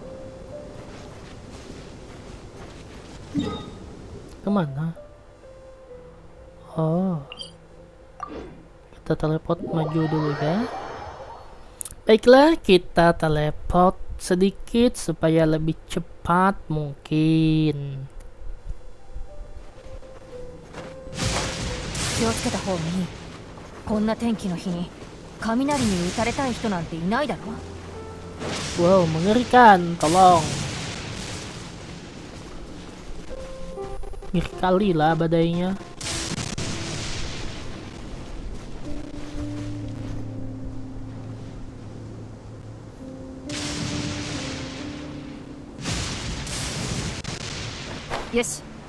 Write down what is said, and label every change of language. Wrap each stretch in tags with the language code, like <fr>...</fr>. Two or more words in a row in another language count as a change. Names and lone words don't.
<id>Kemana? Oh. Kita teleport maju dulu ya. Baiklah, kita teleport sedikit supaya lebih cepat mungkin.</id> <ja>気をつけた方がいい。こんな天気の日に雷に打たれたい人なんていないだろ。</ja> <id>Wow, mengerikan, tolong. Ngeri kali lah badainya. Yes.</id>